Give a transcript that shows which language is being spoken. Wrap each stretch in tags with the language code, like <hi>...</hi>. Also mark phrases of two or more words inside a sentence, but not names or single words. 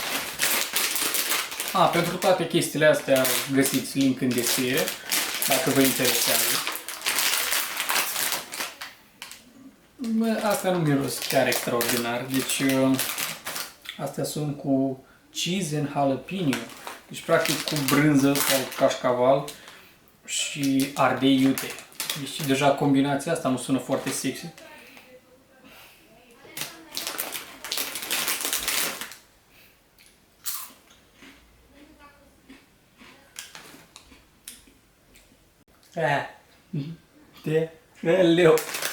<ro>Pentru toate chestiile astea găsiți link în descriere, dacă vă interesează. Astea nu miros chiar extraordinar, deci astea sunt cu</ro> <en>cheese and jalapeno,</en> <ro>deci practic cu brânză sau cașcaval și ardei iute. Deci deja combinația asta nu sună foarte sexy. Leu.</ro>